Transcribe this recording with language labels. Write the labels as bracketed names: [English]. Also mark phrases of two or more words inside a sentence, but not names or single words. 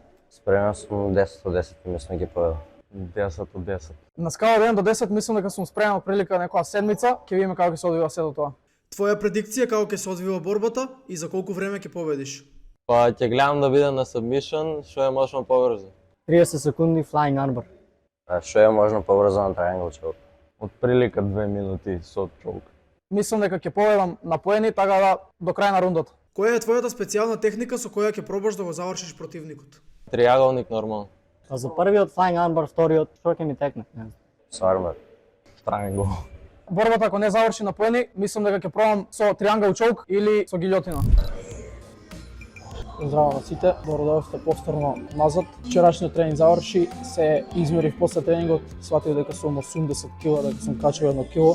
[Macedonian] Спремен сум 10 од 10 и мислам ги победам. 10 од 10. На скала од 1 до 10 мислам дека сум спремен од прилика некоја седмица, ќе видиме како ќе се одвива сето тоа. Твоја предикција како ќе се одвива борбата и за колку време ќе победиш? Па ќе гледам да бидам на submission, што е можно побрзо. 30 секунди [English] flying armbar. [Macedonian] Што е можно побрзо на [English] triangle choke? [Macedonian] Од прилика 2 минути со чоук. Мислам дека ќе победам на поени, така да до крај на рундата. Која е твојата специјална техника со која ќе пробаш да го завршиш противникот? Триаголник нормално. А за првиот [English] flying armbar, [Macedonian] вториот, што ќе ми текне? Со армор. Triangle. Борбата ако не заврши на поени, мислам дека ќе пробам со [English] triangle choke [Macedonian] или со гилјотина. Здраво на сите, добродојавте повторно назад. Вчерашниот тренинг заврши, се измерив после тренингот, сватив дека сум 80 кг, дека сум качил 1 кг.